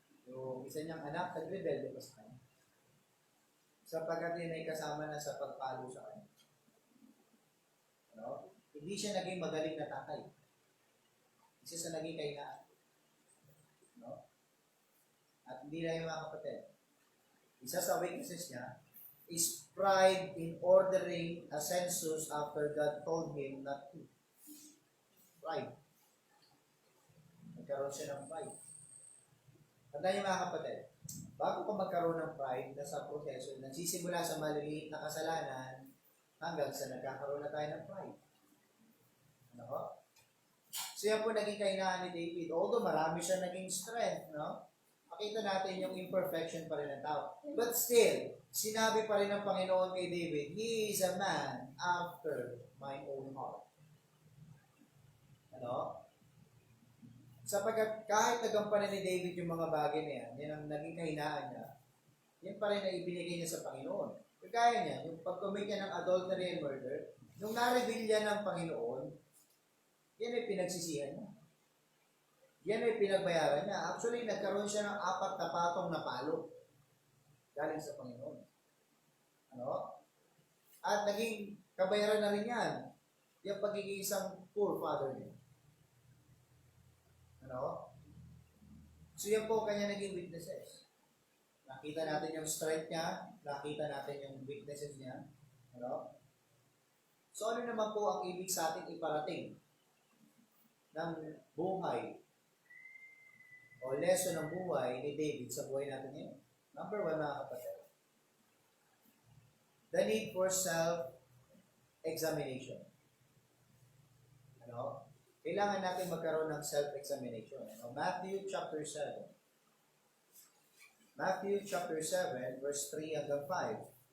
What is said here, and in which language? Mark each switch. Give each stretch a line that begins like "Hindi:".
Filipino: Yung isa niyang anak, nagrebelde pa sa kanya. Sapagkat yun ay kasama na sa pagpalo sa kanya. Ano? Hindi siya naging magaling na tatay. Isa sa naging kahinaan. No? At hindi na yung mga kapatid. Isa sa
English: weaknesses
Filipino: niya
English: is pride in ordering a census after God told him not to. Pride.
Filipino: Nagkaroon siya ng pride. Tandaan niyo mga kapatid, bago ka magkaroon ng pride, nasa proseso, nagsisimula sa maliliit na kasalanan hanggang sa nagkakaroon na tayo ng pride. Ano ko? So yan po naging kahinaan ni David. Although marami siya naging strength, no? Makita natin yung imperfection pa rin ng tao.
English: But still,
Filipino: sinabi pa rin ng Panginoon kay David,
English: he is a man after my own heart.
Filipino: Ano? Sapagkat kahit nagampanan ni David yung mga bagay na yan, yan ang naging kahinaan niya, yan pa rin na ibinigay niya sa Panginoon. Kagaya niya, yung pag-commit niya ng adultery and murder, nung na-reveal niya ng Panginoon, yan ay pinagsisihan niya. Yan ay pinagbayaran niya. Actually, nagkaroon siya ng 4 na patong na palo galing sa Panginoon. Ano? At naging kabayaran na rin yan yung pagiging isang poor father niya. Ano? So yan po ang kanya naging weaknesses. Nakita natin yung strength niya, nakita natin yung weaknesses niya. Ano? So ano naman po ang ibig sa ating iparating ng buhay o lesson ng buhay ni David sa buhay natin ngayon? Number 1, mga kapatid.
English: The need for self-examination.
Filipino: Ano? Kailangan natin magkaroon ng self-examination. Ano?
English: Matthew chapter 7. Matthew chapter 7, verse 3 hanggang 5.